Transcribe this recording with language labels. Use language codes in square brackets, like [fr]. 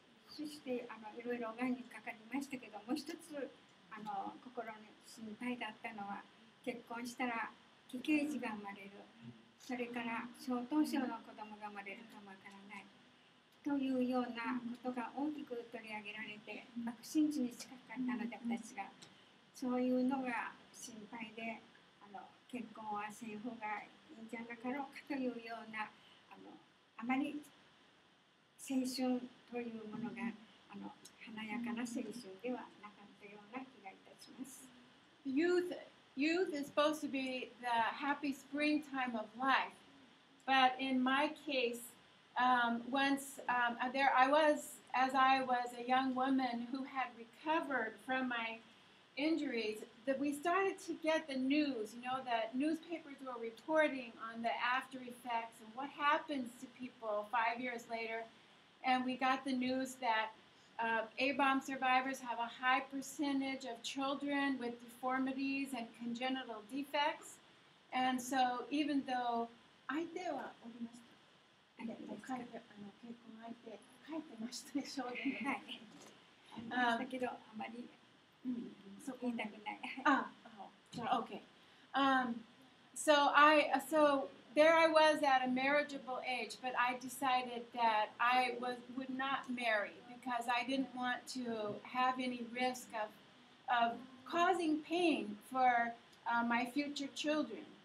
[ja] そしていろいろがんにかかりましたけど、もう一つ心に心配だったのは、結婚したら奇形児が生まれる、それから小頭症の子供が生まれるかもわからないというようなことが大きく取り上げられて、爆心地に近かったので、私がそういうのが心配で、結婚はせん方がいいんじゃなかろうかというようなあまり青春というものが華やかな青春ではなかったような気がいたします。 [en] Youth is supposed to be the happy springtime of life, but in my case, once there I was, as I was a young woman who had recovered from my injuries, that we started to get the news. You know, the newspapers were reporting on the after effects and what happens to people 5 years later. And we got the news that A-bomb survivors have a high percentage of children with deformities and congenital defects. And so even though [ja] 相手はおりました。で、書いて結婚相手書いてましたね、証言で。はい。だけどあまりそこ言いたくない。 [en] Okay. So there I was at a marriageable age, but I decided that I would not marry because I didn't want to have any risk of causing pain for my future children.